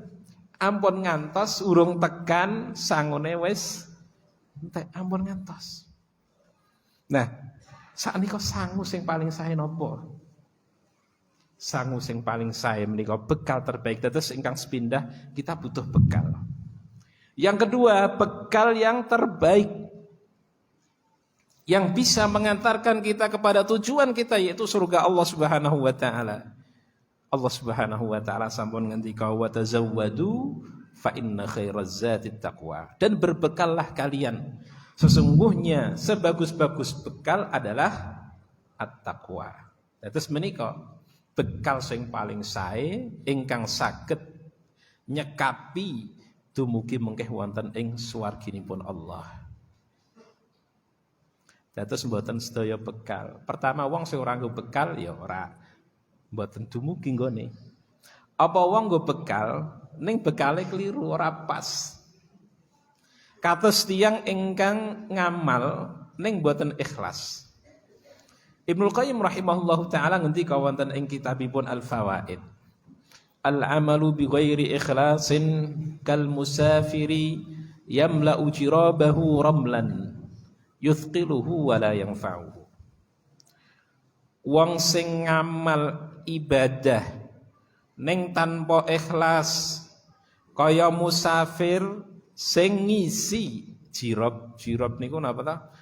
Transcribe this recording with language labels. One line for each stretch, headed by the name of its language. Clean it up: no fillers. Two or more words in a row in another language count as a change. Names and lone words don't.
Javanese: Ampun ngantos urung tekan sangune wis entek ampun ngantos. Nah, saknika sangu sing paling sae napa? Sangu sing paling sae menika bekal terbaik. Dados ingkang sepindah kita butuh bekal.
Indonesian: Yang kedua, bekal yang terbaik yang bisa mengantarkan kita kepada tujuan kita yaitu surga Allah
Arabic: سبحانه وتعالى.
Javanese: Allah
Arabic: سبحانه وتعالى
Javanese: sampun ngendika
Arabic: وتزودوا فإن خير الزاد التقوى.
Indonesian: Dan berbekallah kalian. Sesungguhnya sebagus-bagus bekal adalah at-taqwa.
Javanese: Terus menika bekal sing paling sae ingkang saged nyekapi dumugi mengkeh wonten ing swarginipun Allah. Dados mboten sedaya bekal. Pertama wong sing ora nggo bekal ya ora mboten dumugi nggone. Apa wong nggo bekal ning bekale keliru ora pas. Kados tiyang ingkang ngamal ning mboten ikhlas. Ibnu Qayyim
Arabic: رحمه الله تعالى
Javanese: ngendika wonten ing kitabipun Al-Fawaid.
Arabic: العمل بغير إخلاص كالمسافر يملأ جرابه رملا يثقله ولا ينفعه.
Javanese: Wong sing ngamal ibadah ning tanpa ikhlas kaya musafir sing ngisi jirab niku napa ta?